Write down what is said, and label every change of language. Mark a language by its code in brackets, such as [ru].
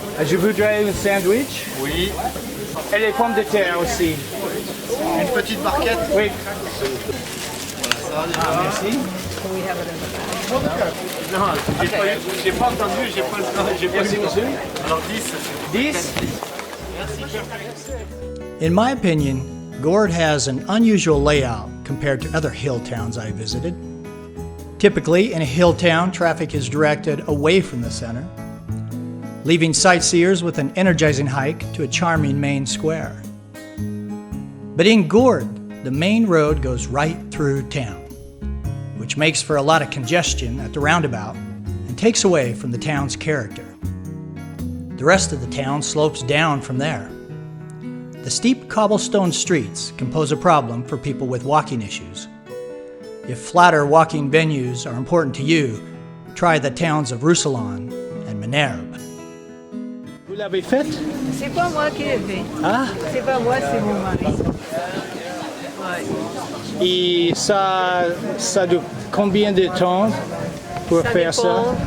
[fr] Je voudrais un sandwich. Oui. Et les pommes de terre aussi. Une petite barquette. Oui. Voilà, ça va. Merci. Non, j'ai pas entendu, j'ai pas le temps, j'ai pas le temps. Alors 10. 10? [en] In my opinion, Gordes has an unusual layout compared to other hill towns I visited. Typically, in a hill town, traffic is directed away from the center, leaving sightseers with an energizing hike to a charming main square. But in Gordes, the main road goes right through town, which makes for a lot of congestion at the roundabout and takes away from the town's character. The rest of the town slopes down from there. The steep cobblestone streets can pose a problem for people with walking issues. If flatter walking venues are important to you, try the towns of Roussillon and Minerve. [fr] Vous l'avez faite? C'est pas moi qui l'ai fait. Ah? C'est pas moi, c'est mon mari. Ouais. Et ça de combien de temps pour faire ça?